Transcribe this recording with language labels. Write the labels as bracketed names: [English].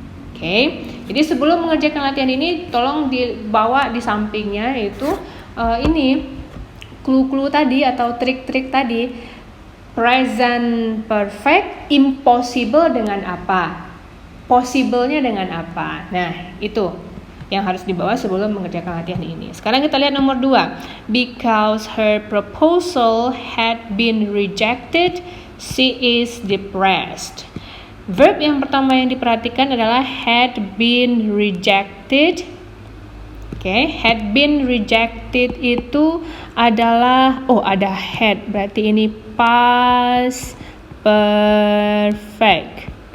[Indonesian] Oke, jadi sebelum mengerjakan latihan ini, tolong dibawa di sampingnya itu ini clue-clue tadi atau trik-trik tadi. Present perfect impossible dengan apa? Possible-nya dengan apa? Nah, itu yang harus dibawa sebelum mengerjakan latihan ini. Sekarang kita lihat nomor 2. [English] Because her proposal had been rejected, she is depressed. [Indonesian] Verb yang pertama yang diperhatikan adalah had been rejected. Had been rejected itu adalah ada had, berarti ini past perfect.